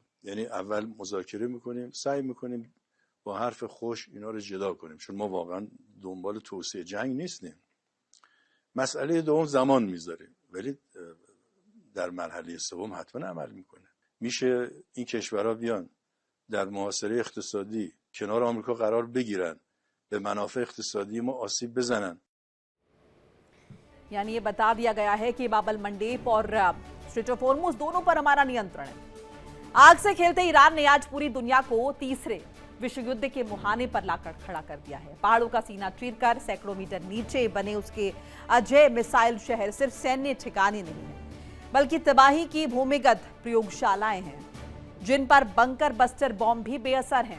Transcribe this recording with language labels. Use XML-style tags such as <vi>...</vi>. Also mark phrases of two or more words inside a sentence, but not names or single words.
<fa>یعنی اول مذاکره میکنیم، سعی میکنیم با حرف خوش اینا رو جدا کنیم، چون ما واقعا دنبال توسعه جنگ نیستیم. مسئله دوم زمان میذاریم، ولی در مرحله سوم حتما عمل میکنه. میشه این کشورها بیان در محاصره اقتصادی کنار آمریکا قرار بگیرن، به منافع اقتصادی ما آسیب بزنن.</fa> <hi>यानी ये बता दिया गया है कि बाबल मंडेप और स्ट्रेट ऑफ होर्मुज दोनों पर हमारा नियंत्रण है। आग से खेलते ईरान ने आज पूरी दुनिया को तीसरे विश्व युद्ध के मुहाने पर लाकर खड़ा कर दिया है। पहाड़ों का सीना चीरकर सैकड़ों मीटर नीचे बने उसके अजय मिसाइल शहर सिर्फ सैन्य ठिकाने नहीं है, बल्कि तबाही की भूमिगत प्रयोगशालाएं हैं जिन पर</hi> <en>bunker buster bomb</en> <hi>भी बेअसर हैं।</hi>